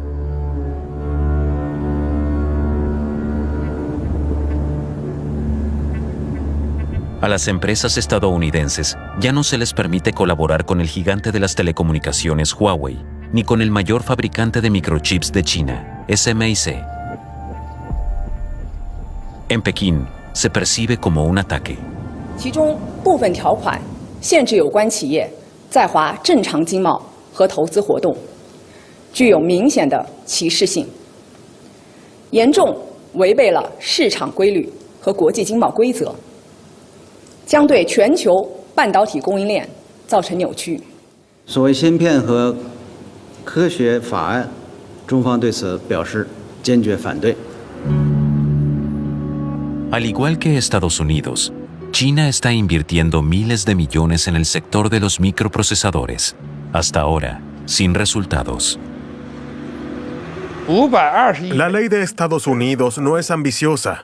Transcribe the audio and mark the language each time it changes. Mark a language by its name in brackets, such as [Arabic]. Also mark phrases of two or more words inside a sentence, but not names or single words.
[Spanish] A las empresas estadounidenses ya no se les permite colaborar con el gigante de las telecomunicaciones Huawei, ni con el mayor fabricante de microchips de China, SMIC. En Pekín, se percibe como un ataque. [Chinese] 其中部分条款限制有关企业在华正常经贸和投资活动，具有明显的歧视性，严重违背了市场规律和国际经贸规则，将对全球半导体供应链造成扭曲。所谓芯片和科学法案，中方对此表示坚决反对。 [Spanish] Al igual que Estados Unidos, China está invirtiendo miles de millones en el sector de los microprocesadores, hasta ahora, sin resultados. La ley de Estados Unidos no es ambiciosa.